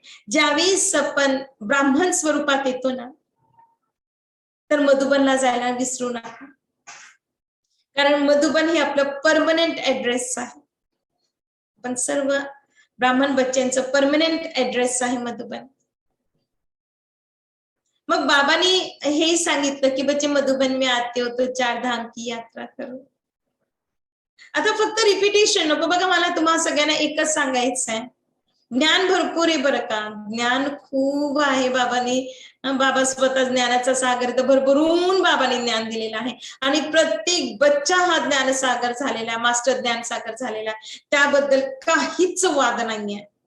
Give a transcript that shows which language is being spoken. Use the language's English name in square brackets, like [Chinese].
[Marathi] ज्यावेळेस आपण ब्राह्मण स्वरूपात येतो ना, तर मधुबनला जायला विसरू नका, कारण मधुबन हे आपलं परमनंट ऍड्रेस आहे. पण सर्व ब्राह्मण बच्चांचं परमनंट ऍड्रेस आहे मधुबन. मग बाबांनी हे सांगितलं की [Hindi] बच्चे मधुबन में आते हो तो 4 धाम की यात्रा करो. [Marathi] आता फक्त रिपिटेशन नको बघा, मला तुम्हाला सगळ्यांना एकच सांगायचं आहे, ज्ञान भरपूर आहे बरं का, ज्ञान खूप आहे. बाबा स्वतः ज्ञानाचा सागर, तर भरभरून बाबांनी ज्ञान दिलेलं आहे आणि प्रत्येक बच्चा हा ज्ञान सागर झालेला, मास्टर ज्ञान सागर झालेला, त्याबद्दल काहीच वाद नाहीये.